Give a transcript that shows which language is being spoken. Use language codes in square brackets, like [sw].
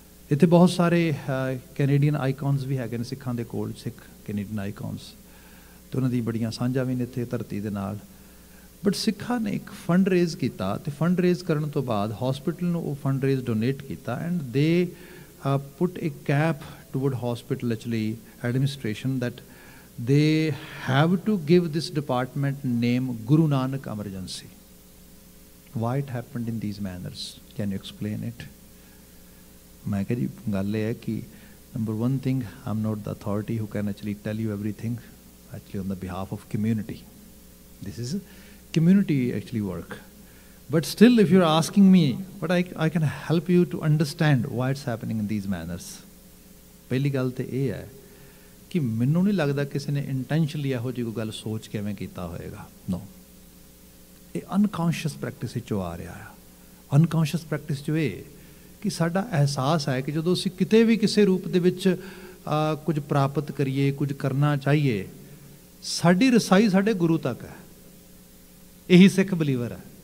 [pa] ਇੱਥੇ ਬਹੁਤ ਸਾਰੇ ਕੈਨੇਡੀਅਨ ਆਈਕਨਸ ਵੀ ਹੈਗੇ ਨੇ ਸਿੱਖਾਂ ਦੇ ਕੋਲ, ਸਿੱਖ ਕੈਨੇਡੀਅਨ ਆਈਕਨਸ, ਅਤੇ ਉਹਨਾਂ ਦੀ ਬੜੀਆਂ ਸਾਂਝਾਂ ਵੀ ਨੇ ਇੱਥੇ ਧਰਤੀ ਦੇ ਨਾਲ। ਬਟ ਸਿੱਖਾਂ ਨੇ ਇੱਕ ਫੰਡ ਰੇਜ਼ ਕੀਤਾ, ਅਤੇ ਫੰਡ ਰੇਜ਼ ਕਰਨ ਤੋਂ ਬਾਅਦ ਹਸਪੀਟਲ ਨੂੰ ਉਹ ਫੰਡ ਰੇਜ਼ ਡੋਨੇਟ ਕੀਤਾ, [en] And they put a cap toward hospital actually administration that they have to give this department name Guru Nanak Emergency. Why it happened in these manners? Can you explain it? [pa] मैं कह जी गल है कि [en] number one thing, I'm not the authority who can actually tell you everything actually on the behalf of community. This is community actually work. But still, if you're asking me, but I can help you to understand why it's happening in these manners. [pa] पहली गल तो ये है कि मैनू नहीं लगता किसी ने इंटेंशनली ਇਹੋ ਜਿਹੀ ਕੋਈ ਗੱਲ ਸੋਚ ਕੇ ਐਵੇਂ ਕੀਤਾ ਹੋਏਗਾ. नो, ਇਹ ਅਨਕੌਂਸ਼ੀਅਸ ਪ੍ਰੈਕਟਿਸ ਵਿੱਚੋਂ ਆ ਰਿਹਾ ਆ. ਅਨਕੌਂਸ਼ੀਅਸ ਪ੍ਰੈਕਟਿਸ 'ਚ ਇਹ ਕਿ ਸਾਡਾ ਅਹਿਸਾਸ ਹੈ ਕਿ ਜਦੋਂ ਅਸੀਂ ਕਿਤੇ ਵੀ ਕਿਸੇ ਰੂਪ ਦੇ ਵਿੱਚ ਕੁਝ ਪ੍ਰਾਪਤ ਕਰੀਏ, ਕੁਝ ਕਰਨਾ ਚਾਹੀਏ, ਸਾਡੀ ਰਸਾਈ ਸਾਡੇ ਗੁਰੂ ਤੱਕ ਹੈ. ਇਹੀ ਸਿੱਖ ਬਲੀਵਰ ਹੈ.